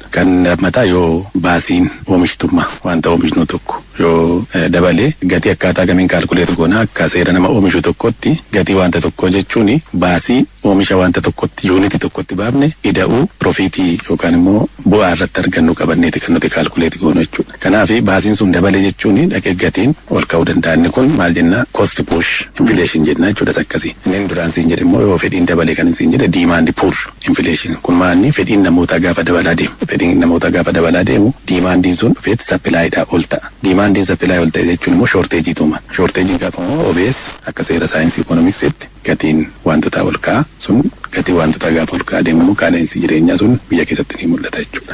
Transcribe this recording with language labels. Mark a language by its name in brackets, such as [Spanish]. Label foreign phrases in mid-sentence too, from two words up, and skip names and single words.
[Oromo] Kan lammataa yoo baasiin oomishtummaa wanta oomishnu tokko yoo dabale gatii akkaataa kamiin kaalkuleetu goona akka seera nama oomishu tokkotti gatii wanta tokko jechuun baasii oomisha wanta tokkotti yuunitii tokkotti baafne ida'uu profiitii yookaan immoo bu'aa irratti argannu qabanneeti kan nuti kaalkuleeti goonu jechuudha. Kanaaf baasiin sun dabale jechuun dhaqee gatiin ol ka'uu danda'a. Inni kun maal jenna [English] cost push inflation [Oromo] jenna jechuudha akkasii. Inni duraan siin jedhe immoo yoo fedhiin dabale kan siin jedhe [English] demand push inflation. [Oromo] Kun maanni fedhiin namootaa gaafa dabalaa deemu. Fedhiin namootaa gaafa dabalaa deemu dimandiin sun dhufeet sappilaayidhaa ol ta'a. Dimandiin sappilaayii ol ta'e jechuun immoo shorteejii tuuma. Shorteejiin gaafa immoo OBS akka seera saayinsii ikoonomiksiitti gatiin wantoota ol ka'a sun gatii wantoota gaafa ol ka'a deemu qaala'insi jireenyaa sun biyya keessatti ni mul'ata jechuudha.